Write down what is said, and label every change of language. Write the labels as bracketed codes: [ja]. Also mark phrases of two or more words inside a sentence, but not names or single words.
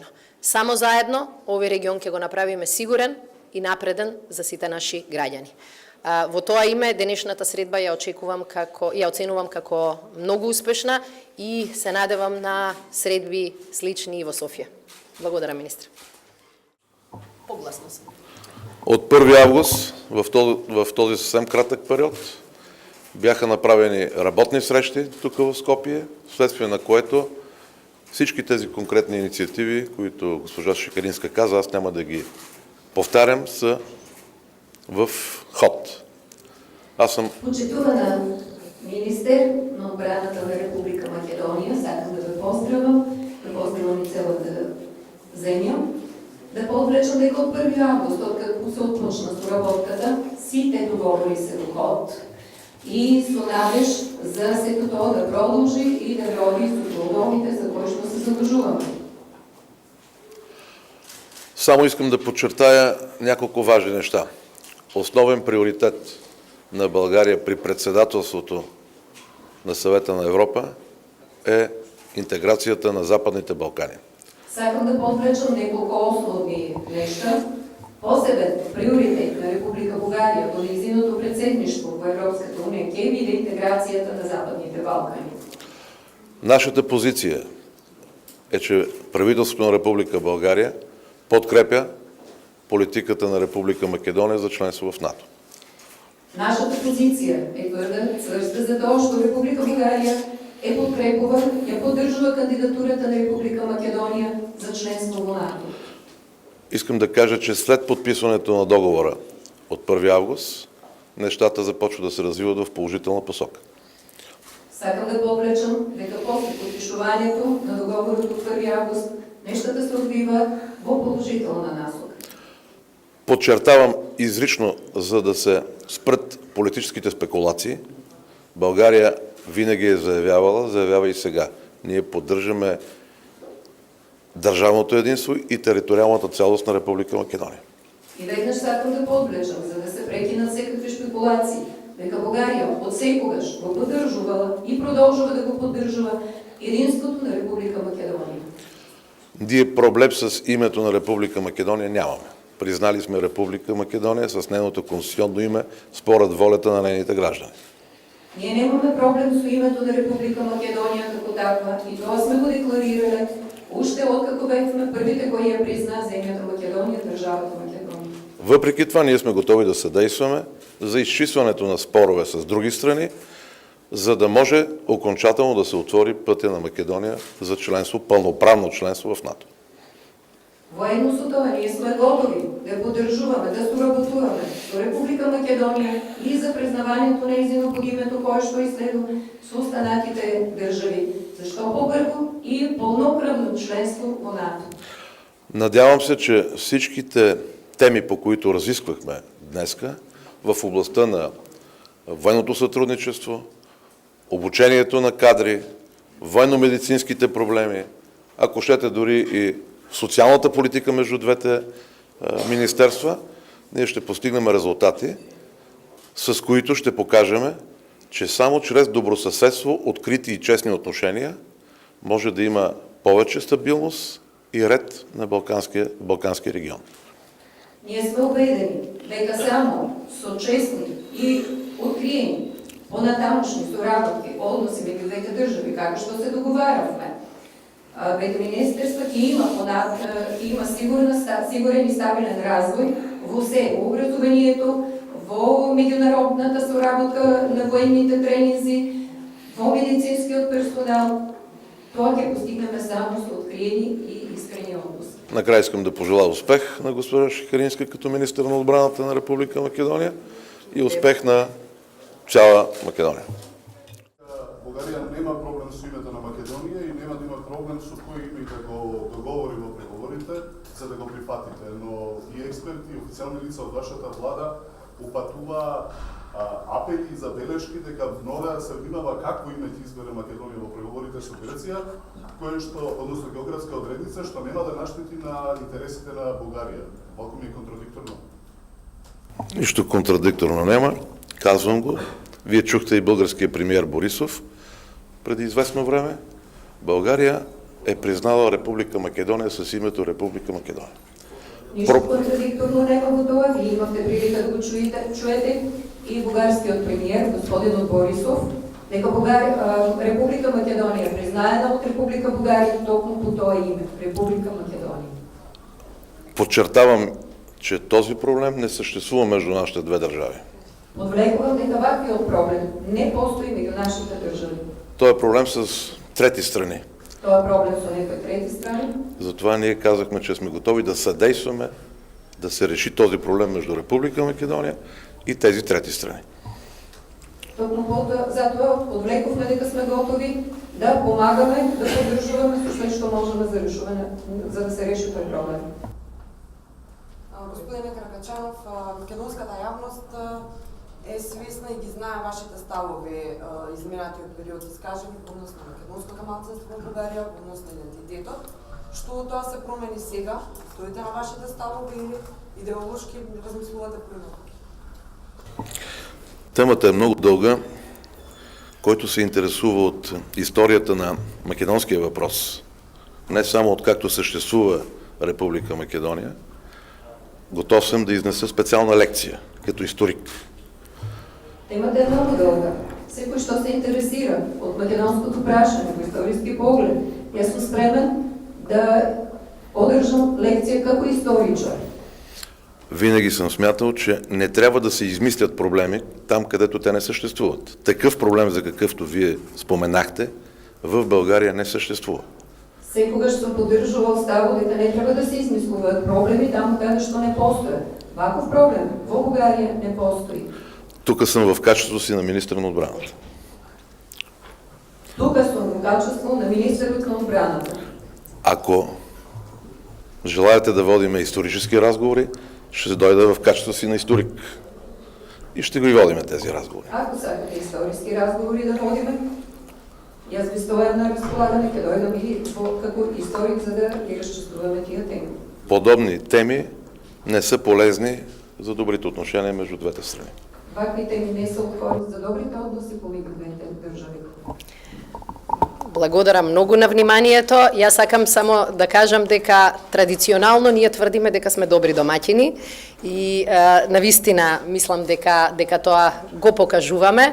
[mk] Само заедно овој регион ќе го направиме сигурен и напреден за сите наши граѓани. Во тоа име денешната средба ја оценувам како многу успешна и се надевам на средби слични и во Софија. Благодарам, министр. Погласно сум. [bg] От 1 август, в този съвсем кратък период, бяха направени работни срещи тук в Скопие, вследствие на което всички тези конкретни инициативи, които госпожа Шекеринска каза, аз няма да ги повтарям, са в ход. [mk] Почитувана министър на отбраната на Република Македония, сакам да ве поздравам и целата земја, да подвлечам дека од 1 август, откако се отпочна соработката, сите договори се во ход и со надеж за сето тоа да продолжи и да роди со трудовите за кои што се задржуваме. [bg] Само искам да подчертая няколко важни неща. Основен приоритет на България при председателството на Съвета на Европа е интеграцията на Западните Балкани. [mk] Сакам да подвлечам неколку основни нешта. Посебен приоритет на Република Бугарија во нејзиното председништво во Европската унија ќе биде интеграцијата на Западните Балкани. [bg] Нашата позиция е, че правителството на Република България подкрепя политиката на Република Македония за членство в НАТО. [mk] Нашата позиција е тврда за тоа што Република Бугарија подкрепува и поддржува кандидатурата на Република Македонија за членство во НАТО. [bg] Искам да кажа, че след подписването на договора от 1 август, нещата започват да се развиват в положителна посока. [mk] Сакам да подвлечам дека после подпишувањето на договорот од 1 август, нещата се одвива во положителна насока. [bg] Подчертавам изрично, за да се спрат политическите спекулации, България винаги е заявява и сега. Ние поддържаме държавното единство и териториалната цялост на Република Македония. [mk] И веднъж сакам да подвлечам, за да се прекинат всекакви шпекулации, дека Бугарија од секогаш го поддржувала и продолжува да го поддржува единството на Република Македонија. [bg] Ние проблем с името на Република Македония нямаме. Признали сме Република Македония с нейното конституционно име според волята на нейните граждани. [mk] Ние немаме проблем со името на Република Македонија како таква и тоа сме го декларирале уште откако бевме првите кои ја признаа земјата Македонија, државата Македонија. [bg] Въпреки това, ние сме готови да съдействаме за изчистването на спорове с други страни, за да може окончателно да се отвори пътя на Македония за членство, пълноправно членство в НАТО. [mk] Воедно со тоа, ние сме готови да поддржуваме, да соработуваме со Република Македонија и за признавањето нејзино подимето кое што изследува со останатите држави, зашто побрзо и пълноправно членство во НАТО. [bg] Надявам се, че всичките теми, по които разисквахме днеска, в областта на военното сътрудничество, обучението на кадри, военно-медицинските проблеми, ако щете дори и социалната политика между двете министерства, ние ще постигнем резултати, с които ще покажем, че само чрез добросъседство, открити и честни отношения може да има повече стабилност и ред на Балканския регион. [mk] Ние сме убедени дека само со честни и откриени понатамошни соработки, односи меѓу двете држави, како што се договаравме, двете министерства ќе има сигурен и стабилен развој во се, во образованието, во меѓународната соработка на военните тренинзи, во медицинскиот персонал. Тоа ќе постигнеме само со откриени и искрени односи. [bg] Накрая искам да пожелая успех на госпожа Шекеринска като министър на отбраната на Република Македония и успех на цяла Македония. [mk] Бугарија нема проблем со името на Македонија и нема да има проблем со кој име да го договори во преговорите за да го прифатите, но и експерти и официјални лица од вашата влада упатува апели и забелешки дека мора да се внимава какво име ќе избере Македонија во преговорите со Грција, кое што, односно географска одредница, што нема да наштети на интересите на Бугарија. Малку ми е контрадикторно. [bg] Нищо контрадикторно няма, казвам го. Вие чухте и българския премиер Борисов преди известно време. България е признала Република Македония с името Република Македония. [mk] Нищо контрадикторно нема во тоа. Вие имавте прилика да го чуете и бугарскиот премиер, господинот Борисов, дека Република Македонија е признаена од Република Бугарија токму по тоа име, Република Македонија. [bg] Подчертавам, че този проблем не съществува между нашите две държави. [mk] Подвлекувам дека ваквиот проблем не постои меѓу нашите држави. [bg] Той е проблем с трети страни. [mk] Тоа е проблем со некои трети страни. [bg] Затова ние казахме, че сме готови да съдействаме да се реши този проблем между Република Македония и тези трети страни. [mk] Токму затоа подвлекуваме дека сме готови да помагаме, да поддржуваме со све што можеме за решување, за да се реши тој проблем. Господине Каракачанов, македонската јавност е свесна и ги знае вашите ставови изминатиот период искажани по однос на македонското малцинство во Бугарија, по однос на идентитетот. Што тоа се промени сега? Стоите на вашите ставови или идеолошки размислувате поинаку? [bg] Темата е много дълга. Който се интересува от историята на македонския въпрос, не само от както съществува Република Македония, готов съм да изнеса специална лекция като историк. Темата е много дълга. [mk] Секој што се интересира од македонското прашање во историски поглед, јас сум спремен да одржам лекција како историчар. [bg] Винаги съм смятал, че не трябва да се измислят проблеми там, където те не съществуват. Такъв проблем, за какъвто вие споменахте, в България не съществува. [mk] Секогаш сум поддржувал ставот дека не треба да се измислуваат проблеми там каде што не постојат. Ваков проблем во Бугарија не постои. [bg] Тук съм в качеството си на министър на отбраната. [mk] Тука сум во качество на министерот на отбраната. [bg] Ако желаете да водиме исторически разговори, ще дойда в качество си на историк. И ще ги водиме тези разговори. [mk] Ако сакате историски разговори да водиме, јас би стојам на располагање, ќе дојдам и како историк за да ги разчистуваме тия теми. [bg] Подобни теми не са полезни за добрите отношения между двете страни. [mk] Вакви теми не се од корист за добрите односи помеѓу двете држави. Благодарам многу на вниманието. Јас сакам само да кажам дека традиционално ние тврдиме дека сме добри домаќини и навистина мислам дека тоа го покажуваме.